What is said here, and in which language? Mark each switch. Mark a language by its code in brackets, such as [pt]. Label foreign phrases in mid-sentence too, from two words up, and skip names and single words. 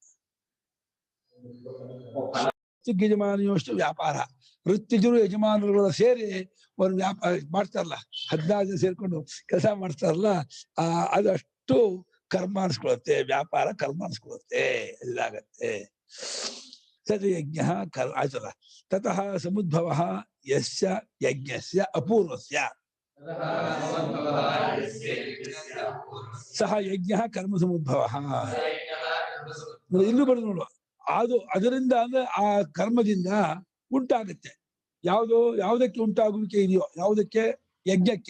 [kn] ಯಜಮಾನಿಯಷ್ಟು ವ್ಯಾಪಾರ. ವೃತ್ತಿಜರು ಯಜಮಾನರುಗಳ ಸೇರಿ ಒಂದು ವ್ಯಾಪಾರ ಮಾಡ್ತಾರಲ್ಲ, 16 ಜನ ಸೇರ್ಕೊಂಡು ಕೆಲಸ ಮಾಡ್ತಾರಲ್ಲ, ಅದಷ್ಟು ಕರ್ಮ ಅನ್ಸ್ಕೊಳುತ್ತೆ, ವ್ಯಾಪಾರ ಕರ್ಮ ಅನ್ಸ್ಕೊಳುತ್ತೆ, ಇದಾಗತ್ತೆ. [sa] ತದ್ ಯಜ್ಞ [kn] ಆಯ್ತಲ್ಲ. [sa] ತತಃ ಸಮುದ್ಭವ ಯಸ್ಯ ಯಜ್ಞಸ್ಯ ಅಪೂರ್ವಸ್ಯ ಸಹ ಯಜ್ಞ ಕರ್ಮ ಸಮುದ್ಭವ. [kn] ಇಲ್ಲೂ ಬರೆದು ನೋಡುವ, ಅದರಿಂದ ಅಂದ್ರೆ ಆ ಕರ್ಮದಿಂದ ಉಂಟಾಗುತ್ತೆ. ಯಾವುದಕ್ಕೆ ಉಂಟಾಗುವಿಕೆ ಇದೆಯೋ, ಯಾವುದಕ್ಕೆ? ಯಜ್ಞಕ್ಕೆ.